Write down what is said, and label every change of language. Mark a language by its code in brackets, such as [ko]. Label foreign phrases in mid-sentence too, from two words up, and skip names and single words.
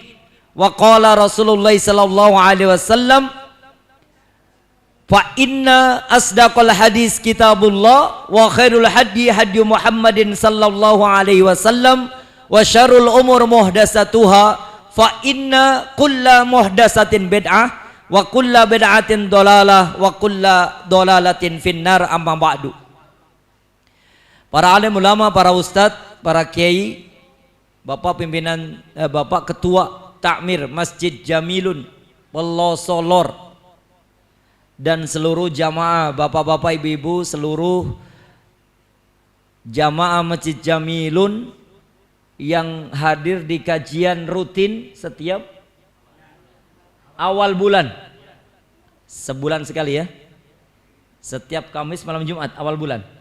[ar] وقال رسول الله صلى الله عليه وسلم فإن أصدق الحديث كتاب الله وخير الهدي هدي محمد صلى الله عليه وسلم وشر الأمور محدثاتها فإن كل محدثة بدعة وكل بدعة ضلالة وكل ضلالة في النار أما بعد. [id] Para alim ulama, para ustadz, para kiai, bapak pimpinan, bapak ketua takmir Masjid Jamilun Pelosolor dan seluruh jamaah, bapak-bapak, ibu-ibu, seluruh jamaah Masjid Jamilun yang hadir di kajian rutin setiap awal bulan, sebulan sekali ya, setiap Kamis malam Jumat awal bulan.